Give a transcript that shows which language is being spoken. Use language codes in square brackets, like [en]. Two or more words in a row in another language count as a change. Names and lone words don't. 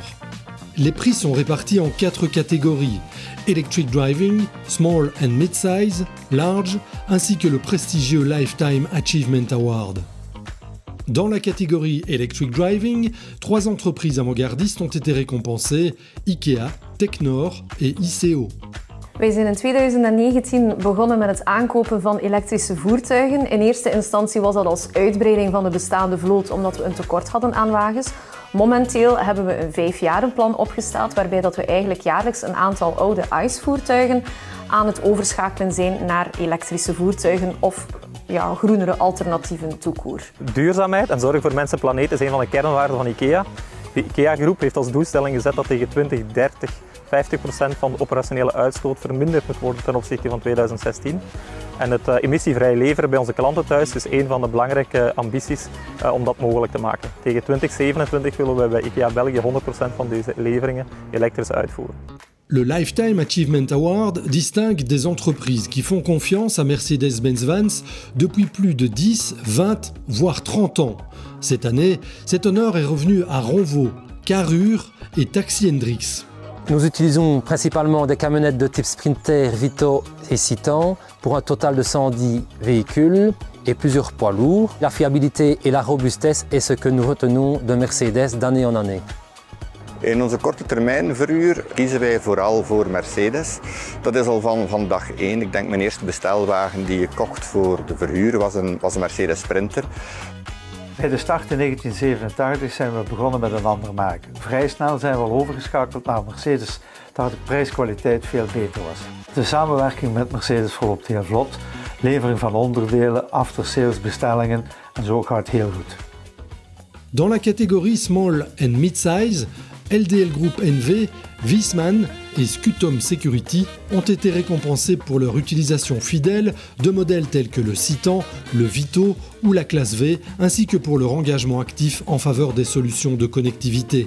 [fr] Les prix sont répartis en 4 catégories: Electric Driving, Small and Mid-Size, Large, ainsi que le prestigieux Lifetime Achievement Award. Dans la catégorie Electric Driving, 3 entreprises avant-gardistes ont été récompensées: IKEA, Technor et ICO. [nl] Wij zijn in 2019 begonnen met het aankopen van elektrische voertuigen. In eerste instantie was dat als uitbreiding van de bestaande vloot omdat we een tekort hadden aan wagens. Momenteel hebben we een 5-jarenplan opgesteld waarbij dat we eigenlijk jaarlijks een aantal oude ICE-voertuigen aan het overschakelen zijn naar elektrische voertuigen of groenere alternatieven [fr] tout court. [nl] Duurzaamheid en zorg voor mensen en planeet is een van de kernwaarden van IKEA. De IKEA-groep heeft als doelstelling gezet dat tegen 2030 50% van de operationele uitstoot verminderd moet worden ten opzichte van 2016. En het emissievrij leveren bij onze klanten thuis is een van de belangrijke ambities om dat mogelijk te maken. Tegen 2027 willen we bij IKEA België 100% van deze leveringen elektrisch uitvoeren. [fr] Le Lifetime Achievement Award distingue des entreprises qui font confiance à Mercedes-Benz Vans depuis plus de 10, 20, voire 30 ans. Cette année, cet honneur est revenu à Ronvo, Carrure et Taxi Hendrix. Nous utilisons principalement des camionnettes de type Sprinter, Vito et Citan pour un total de 110 véhicules et plusieurs poids lourds. La fiabilité et la robustesse est ce que nous retenons de Mercedes d'année en année. [nl] In onze korte termijn verhuur kiezen wij vooral voor Mercedes. Dat is al van dag 1. Ik denk mijn eerste bestelwagen die ik kocht voor de verhuur was een Mercedes Sprinter. Bij de start in 1987 zijn we begonnen met een ander maken. Vrij snel zijn we al overgeschakeld naar Mercedes, daar de prijs-kwaliteit veel beter was. De samenwerking met Mercedes verloopt heel vlot. Levering van onderdelen, after-sales bestellingen en zo gaat het heel goed. [fr] Dans la catégorie Small and Mid-Size, LDL Group NV, Wiesmann et Scutum Security ont été récompensés pour leur utilisation fidèle de modèles tels que le Citan, le Vito ou la classe V, ainsi que pour leur engagement actif en faveur des solutions de connectivité.